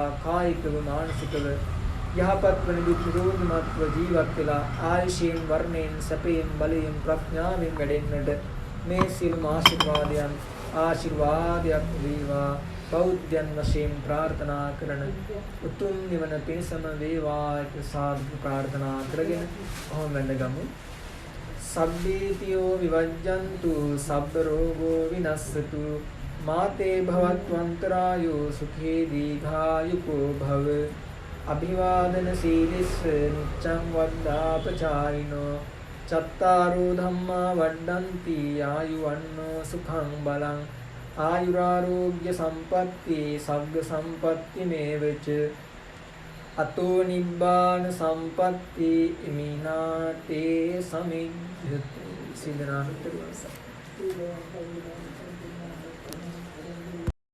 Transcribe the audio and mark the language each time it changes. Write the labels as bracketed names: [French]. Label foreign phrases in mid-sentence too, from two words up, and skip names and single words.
[Sinhala] කායිකව මානසිකව යහපත් වන දුක් නිරෝගීමත්ව ජීවත් වෙලා ආයුෂයෙන් වර්ණයෙන් සැපයෙන් බලයෙන් ප්‍රඥාවෙන් වැඩෙන්නට මේ සියලු ආශිර්වාදයන් ආශිර්වාදයක් වේවා. බෞද්ධයන් වශයෙන් ප්‍රාර්ථනා කරන උතුම් නිවන පිණසම වේවා. සාදු ප්‍රාර්ථනා කරගෙන ඔහොම වැඳගමු. [Pali] සබ්බීතියෝ විවජ්ජන්තු සබ්බ රෝගෝ විනස්සතු माते भवत्वन्तरायो सुखे दीर्घायुको भव अभिवादन शीलिस्स नित्यं वद्दापचारिणो चत्तारो धम्मा वड्डन्ति आयुवन्नो सुखं बलं आयुरारोग्य संपत्ति सग्ग संपत्ति मेवच अतो निब्बान संपत्ति इमिनाते समिध्यते सिद्धनाथ